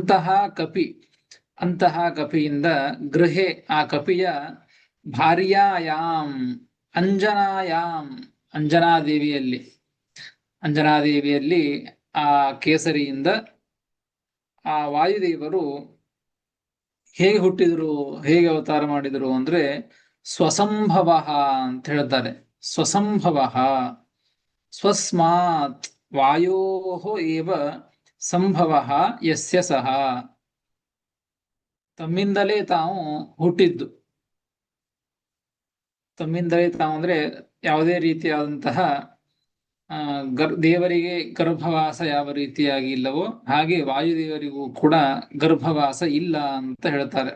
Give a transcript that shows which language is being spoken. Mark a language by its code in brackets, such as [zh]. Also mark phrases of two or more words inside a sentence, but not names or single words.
[kn] ಅಂತಹ ಕಪಿಯಿಂದ ಗೃಹೆ, ಆ ಕಪಿಯ [sa] ಭಾರ್ಯಾಯಾಂ ಅಂಜನಾಯಾಂ, [kn] ಅಂಜನಾದೇವಿಯಲ್ಲಿ ಆ ಕೇಸರಿಯಿಂದ ಆ ವಾಯುದೇವರು ಹೇಗೆ ಹುಟ್ಟಿದ್ರು, ಹೇಗೆ ಅವತಾರ ಮಾಡಿದರು ಅಂದ್ರೆ ಸ್ವಸಂಭವ ಅಂತ ಹೇಳ್ತಾರೆ. [sa] ಸ್ವಸಂಭವ ಸ್ವಸ್ಮಾತ್ ವಾಯೋ ಏವ ಸಂಭವ ಯಸ್ಯ ಸಹ. [kn] ತಮ್ಮಿಂದಲೇ ತಾವು ಹುಟ್ಟಿದ್ದು. ತಮ್ಮಿಂದಲೇ ತಾವು ಅಂದ್ರೆ ಯಾವುದೇ ರೀತಿಯಾದಂತಹ ದೇವರಿಗೆ ಗರ್ಭವಾಸ ಯಾವ ರೀತಿಯಾಗಿ ಇಲ್ಲವೋ ಹಾಗೆ ವಾಯುದೇವರಿಗೂ ಕೂಡ ಗರ್ಭವಾಸ ಇಲ್ಲ ಅಂತ ಹೇಳ್ತಾರೆ.